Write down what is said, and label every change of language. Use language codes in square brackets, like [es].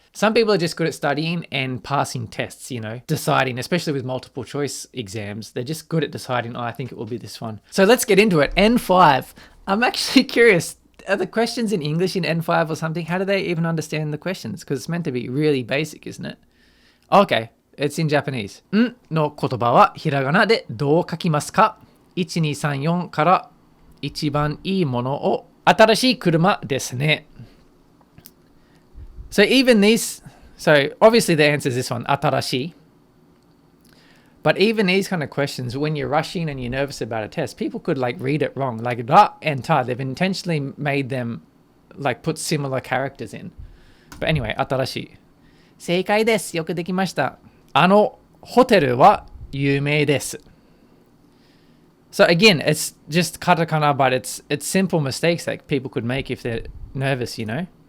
[en] Some people are just good at studying and passing tests, you know, deciding, especially with multiple choice exams. They're just good at deciding, oh, I think it will be this one. So let's get into it. N5. I'm actually curious. Are the questions in English in N5 or something? How do they even understand the questions? Because it's meant to be really basic, isn't it? Okay, it's in Japanese. [ja] んの言葉はひらがなでどう書きますか ?1234 から一番いいものを新しい車ですね。 [en] So even these, so obviously the answer is this one, 新しい. But even these kind of questions, when you're rushing and you're nervous about a test, people could like read it wrong. Like ra and ta, they've intentionally made them like put similar characters in. But anyway, 新しい。 [ja] 正解です。よくできました。あのホテルは有名です。 [en] So again, it's just katakana, but it's simple mistakes that people could make if they're nervous, you know.